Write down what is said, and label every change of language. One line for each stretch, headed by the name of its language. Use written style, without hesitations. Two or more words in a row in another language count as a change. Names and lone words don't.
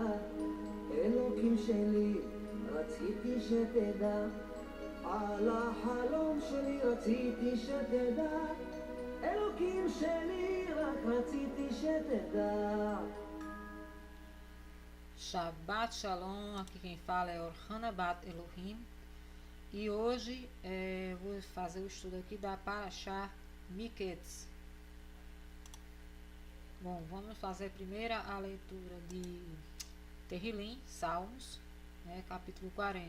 Hebrew: אלוקים שלי, רציתי שתדע, על החלום שלי רציתי שתדע. אלוקים שלי, רק רציתי שתדע. שבת שלום,
Portuguese: aqui quem fala é Orhana Bat Elohim. E hoje vou fazer o estudo aqui da Parashá Miketz. Bom, vamos fazer primeiro a leitura de Terrilim, Salmos, capítulo 40.